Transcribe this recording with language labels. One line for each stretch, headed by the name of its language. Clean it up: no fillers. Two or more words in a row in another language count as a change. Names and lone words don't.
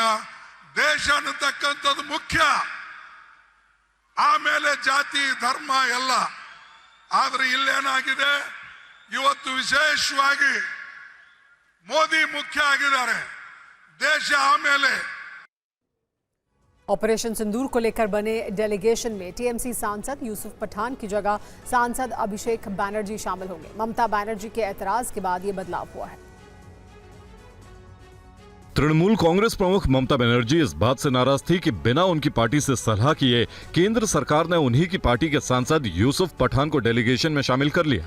Kannada: ದೇಶ ಅನ್ನತಕ್ಕಂಥದ್ದು ಮುಖ್ಯ, ಆಮೇಲೆ ಜಾತಿ ಧರ್ಮ ಎಲ್ಲ। ಆದ್ರೆ ಇಲ್ಲೇನಾಗಿದೆ, ಇವತ್ತು ವಿಶೇಷವಾಗಿ ಮೋದಿ ಮುಖ್ಯ ಆಗಿದ್ದಾರೆ, ದೇಶ ಆಮೇಲೆ।
Hindi: ऑपरेशन सिंदूर को लेकर बने डेलीगेशन में टीएमसी सांसद यूसुफ पठान की जगह सांसद अभिषेक बैनर्जी शामिल होंगे। ममता बनर्जी के ऐतराज के बाद ये बदलाव हुआ है। तृणमूल कांग्रेस प्रमुख ममता बनर्जी इस बात से नाराज थी कि बिना उनकी पार्टी से सलाह किए केंद्र सरकार ने उन्हीं की पार्टी के सांसद यूसुफ पठान को डेलीगेशन में शामिल कर लिया।